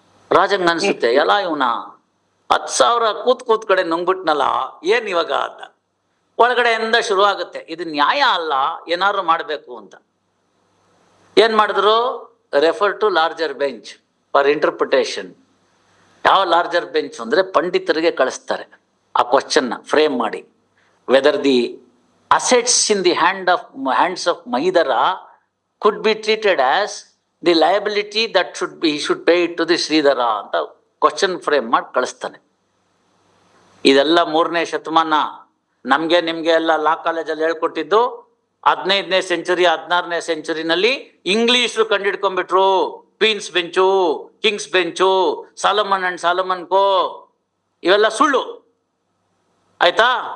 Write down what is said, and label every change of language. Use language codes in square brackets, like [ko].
[kn] ರಾಜಂಗ್ ಅನ್ಸುತ್ತೆ, ಎಲ್ಲ ಇವನ 10,000 ಕೂತ್ ಕಡೆ ನುಂಗ್ಬಿಟ್ನಲ್ಲ, ಏನ್ ಇವಾಗ ಅಂತ. ಒಳಗಡೆಯಿಂದ ಶುರು ಆಗುತ್ತೆ, ಇದು ನ್ಯಾಯ ಅಲ್ಲ, ಏನಾದ್ರು ಮಾಡಬೇಕು ಅಂತ. ಏನ್ ಮಾಡಿದ್ರು, [en] Refer to larger bench for interpretation. [kn] ಯಾವ ಲಾರ್ಜರ್ ಬೆಂಚ್ ಅಂದ್ರೆ ಪಂಡಿತರಿಗೆ ಕಳಿಸ್ತಾರೆ ಆ ಕ್ವಶನ್ ಫ್ರೇಮ್ ಮಾಡಿ. [en] whether the assets in the hands of Mahidara could be treated as the liability that he should pay it to the Sridhara [kn] ಅಂತ question frame ಮಾಡಿ ಕಳಿಸ್ತಾನೆ. ಇದೆಲ್ಲ 3ನೇ ಶತಮಾನ. ನಮ್ಗೆ ನಿಮ್ಗೆ ಎಲ್ಲ ಲಾ ಕಾಲೇಜಲ್ಲಿ ಹೇಳ್ಕೊಟ್ಟಿದ್ದು 15ನೇ century 16ನೇ ಸೆಂಚುರಿನಲ್ಲಿ ಇಂಗ್ಲಿಷ್ರು ಕಂಡಿಡ್ಕೊಂಡ್ಬಿಟ್ರು. Queens bench, Kings bench, Solomon and Solomon ಕೋ, ಇವೆಲ್ಲ ಸುಳ್ಳು ಆಯ್ತಾ.